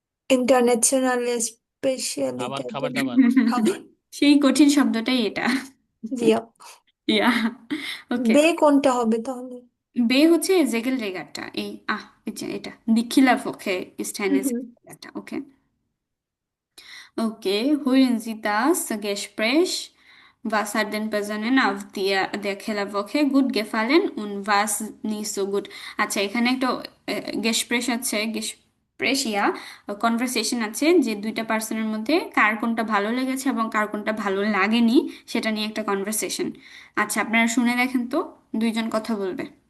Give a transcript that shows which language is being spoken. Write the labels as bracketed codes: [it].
[bn] International খাবার speciality খাবার দাবার। খাবার সেই কঠিন শব্দটাই এটা। জিয়া ইয়া ওকে। বে কোনটা হবে তাহলে বে হচ্ছে [de] জেগেল রেগাটা, [bn] এই এই যে এটা দিখিলা পক্ষে হুম স্টাইনের হুম রেগাটা। [de] ওকে Okay, hören Sie das Gespräch? Was hat den Personen auf der Kellerwoche gut gefallen und was nicht so gut? [bn] আচ্ছা, এখানে একটা গেসপ্রেস আছে, গেসপ্রেস কনভারসেশন আছে, যে দুইটা পার্সনের মধ্যে কার কোনটা ভালো লেগেছে এবং কার কোনটা ভালো লাগেনি সেটা নিয়ে একটা কনভারসেশন। আচ্ছা, আপনারা শুনে দেখেন তো, দুইজন কথা বলবে।